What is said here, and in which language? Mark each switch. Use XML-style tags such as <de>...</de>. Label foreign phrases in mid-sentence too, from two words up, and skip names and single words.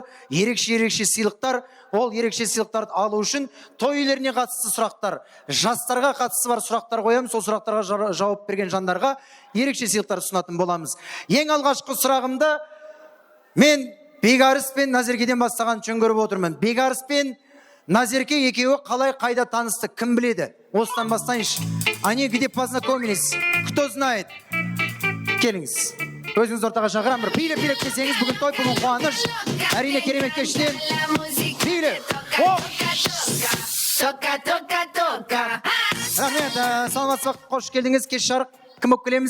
<kk>Ерекше сыйлықтар, ол ерекше сыйлықтарды алу үшін той иелеріне қатысты сұрақтар, жастарға қатысты бар сұрақтар қоямыз, сол сұрақтарға жауап берген жандарға ерекше сыйлықтар ұсынатын боламыз. Ең алғашқы сұрағымды мен Бекарыс пен Назеркеден бастаған үшін көріп отырмын. Бекарыс пен Назерке екеуі қалай қайда танысты, кім біледі? Осыдан бастайыншы.</kk> <ru>Они где познакомились? Кто знает?</ru> <kk>Келіңіз. Өзіңіз ортаға шақырам бір. Билеп десеңіз, бүгін той, бүгін қуаныш. Әрине керемет кештен. Билеп. Рахмет, саламатсыз, қош келдіңіз. Кеш жарық. Кім болып келеміз?</kk>